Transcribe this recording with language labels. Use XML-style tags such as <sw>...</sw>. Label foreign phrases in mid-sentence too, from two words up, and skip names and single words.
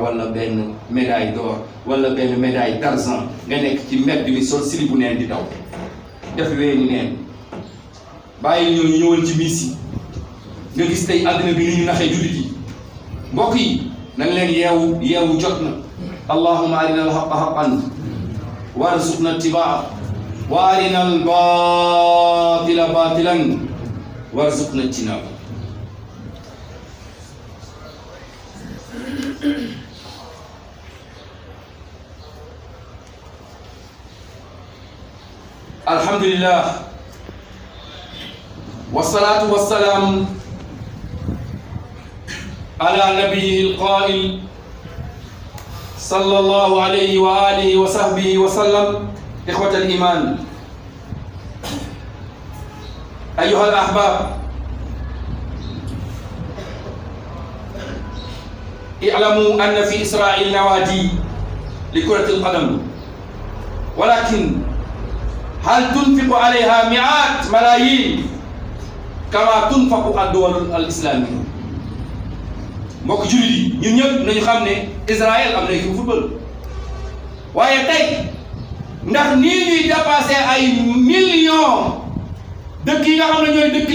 <wo>wala benn</wo> <fr>médaille d'or</fr> <wo>wala benn</wo> <fr>médaille d'argent</fr> <wo>nga nekk ci mbedd mi sol sili bu neen di daw def weeni neen bàyyi ñooñu ñëwal ci miis yi nga gis tey àddina bi ni ñu naxee jullit yi mbokk yi nañ leen yeewu jot na</wo> <ar>اللهم أرنا الحق حقا وارزقنا اتباعا وأرنا الباطل باطلا وارزقنا اجتنابا الحمد لله والصلاة والسلام على النبي القائل صلى الله عليه وعلى آله وصحبه وسلم إخوة الإيمان أيها الأحباب اعلموا أن في إسرائيل نوادي لكرة القدم ولكن هل تنفق عليها مئات ملايين كما تنفق الدول الإسلامية</ar> <wo>mbokk jullit yi ñun ñëpp nañu xam ne Israël am na</wo> <fr>équipe football</fr> <wo>waaye tey ndax nii ñuy dépassé ay millions dëkk yi nga xam ne ñooy dëkk</wo>